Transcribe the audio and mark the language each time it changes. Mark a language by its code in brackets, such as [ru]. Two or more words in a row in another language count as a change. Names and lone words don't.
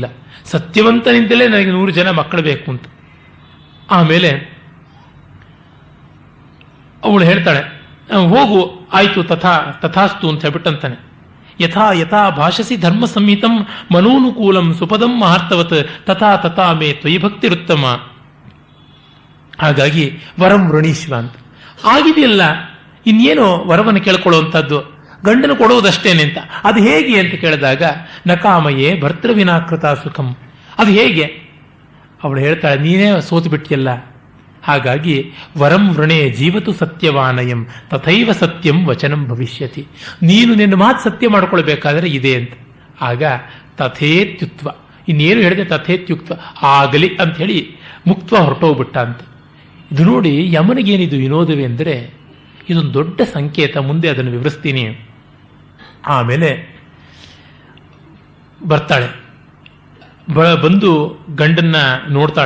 [kn] ಸತ್ಯವಂತನಿಂದಲೇ ನನಗೆ 100 ಜನ ಮಕ್ಕಳು ಬೇಕು ಅಂತ. ಆಮೇಲೆ ಅವಳು ಹೇಳ್ತಾಳೆ, ಹೋಗು, ಆಯ್ತು, ತಥಾಸ್ತು ಅಂತ ಹೇಳ್ಬಿಟ್ಟಂತಾನೆ. [sa] ಯಥಾ ಯಥಾ ಭಾಷಸಿ ಧರ್ಮ ಸಂಹಿತಂ ಮನೋನುಕೂಲಂ ಸುಪದಂ ಮಹಾರ್ಥವತ್ ತಥಾ ತಥಾ ಮೇ ತ್ವಯಿ ಭಕ್ತಿರುತ್ತಮ. [kn] ಹಾಗಾಗಿ [sa] ವರಂ ವೃಣೀಶ್ವ [kn] ಅಂತ ಆಗಿದೆಯಲ್ಲ, ಇನ್ನೇನು ವರವನ್ನು ಕೇಳ್ಕೊಳ್ಳುವಂಥದ್ದು, ಗಂಡನು ಕೊಡುವುದಷ್ಟೇನೆ ಅಂತ. ಅದು ಹೇಗೆ ಅಂತ ಕೇಳಿದಾಗ [sa] ನಕಾಮಯೇ ಭರ್ತೃವಿನಾಕೃತ ಸುಖಂ. [kn] ಅದು ಹೇಗೆ? ಅವಳು ಹೇಳ್ತಾಳೆ, ನೀನೇ ಸೋತು ಬಿಟ್ಟಿಯಲ್ಲ, ಹಾಗಾಗಿ [sa] ವರಂ ವೃಣೇ ಜೀವತು ಸತ್ಯವಾನಯಂ ತಥೈವ ಸತ್ಯಂ ವಚನಂ ಭವಿಷ್ಯತಿ. [kn] ನೀನು ನಿನ್ನ ಮಾತು ಸತ್ಯ ಮಾಡ್ಕೊಳ್ಬೇಕಾದ್ರೆ ಇದೆ ಅಂತ. ಆಗ ತಥೇತ್ಯುಕ್ತ, ಇನ್ನೇನು ಹೇಳಿದೆ, ತಥೇತ್ಯುಕ್ತ ಆಗಲಿ ಅಂತ ಹೇಳಿ ಮುಕ್ತ ಹೊರಟೋಗ್ಬಿಟ್ಟ ಅಂತ. ಇದು ನೋಡಿ, ಯಮನಿಗೇನಿದು ವಿನೋದವೇ ಅಂದರೆ ಇದೊಂದು ದೊಡ್ಡ ಸಂಕೇತ. ಮುಂದೆ ಅದನ್ನು ವಿವರಿಸ್ತೀನಿ. ಆಮೇಲೆ ಬರ್ತಾಳೆ, ಬಂದು ಗಂಡನ್ನ ನೋಡ್ತಾಳೆ.